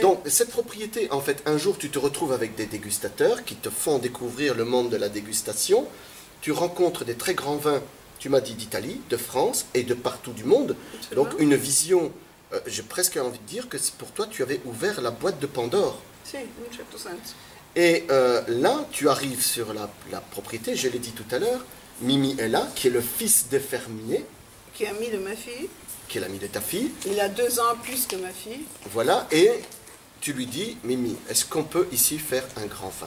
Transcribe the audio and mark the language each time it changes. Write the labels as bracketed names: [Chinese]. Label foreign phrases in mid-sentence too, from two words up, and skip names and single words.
[French] Donc cette propriété, en fait, un jour tu te retrouves avec des dégustateurs qui te font découvrir le monde de la dégustation. Tu rencontres des très grands vins, tu m'as dit d'Italie, de France et de partout du monde. Donc une vision... j'ai presque envie de dire que pour toi, tu avais ouvert la boîte de Pandore. [Italian] Si, in certo senso. [French] Et là, tu arrives sur la propriété, je l'ai dit tout à l'heure, Mimi est là, qui est le fils des fermiers, Qui est ami de ma fille. qui est l'ami de ta fille. Il a 2 ans plus que ma fille. Voilà, et tu lui dis, Mimi, est-ce qu'on peut ici faire un grand vin?